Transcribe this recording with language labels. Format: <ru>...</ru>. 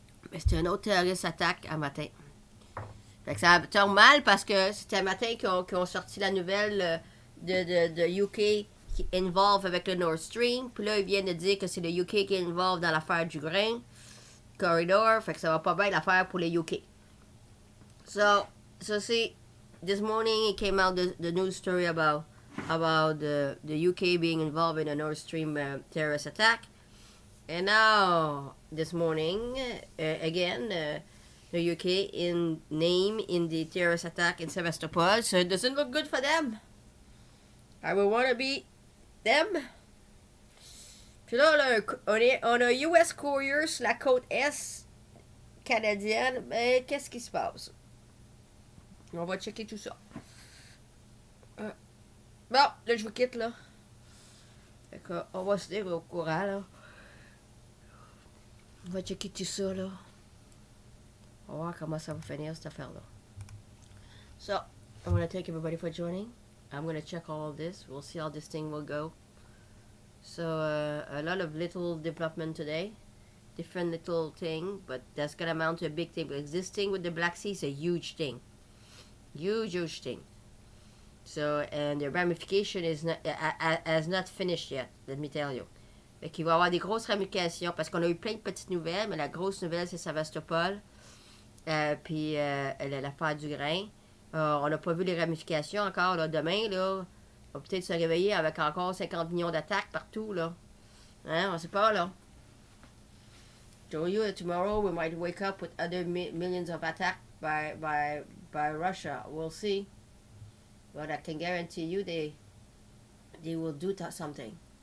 <fr>Mais c'était une autre terroriste attaque un matin. Fait que ça tombe mal parce que c'était un matin qu'ils ont sorti la nouvelle de UK qui involve avec le Nord Stream. Puis là, ils viennent de dire que c'est le UK qui est involve dans l'affaire du grain. Corridor. Fait que ça va pas bien l'affaire pour les UK.</fr> <en>So see, this morning it came out the news story about the UK being involved in a Nord Stream terrorist attack. And now, this morning, again, the UK in name in the terrorist attack in Sevastopol, so it doesn't look good for them. I would want to be them.</en> <fr>Puis là, on a US Courier sur la côte Est canadienne. Mais qu'est-ce qui se passe? On va checker tout ça. Bon, là, je vous quitte, là. Fait que, on va se dire au courant, là. On va checker tout ça, là. On va voir comment ça va finir, cette affaire-là.</fr> <en>So, I want to thank everybody for joining. I'm going to check all of this. We'll see how this thing will go. So, a lot of little development today. Different little thing, but that's going to amount to a big thing. Existing with the Black Sea is a huge thing. Huge thing. So, and the ramification is not, has not finished yet, let me tell you.</en> <fr>Fait qu'il va y avoir des grosses ramifications, parce qu'on a eu plein de petites nouvelles, mais la grosse nouvelle, c'est Sevastopol, puis l'affaire du grain. On n'a pas vu les ramifications encore, là. Demain, là, on va peut-être se réveiller avec encore 50 millions d'attaques partout, là. Hein, on sait pas, là.</fr> <en>Tomorrow, we might wake up with other millions of attacks by Russia. We'll see. But I can guarantee you they will do something.</en>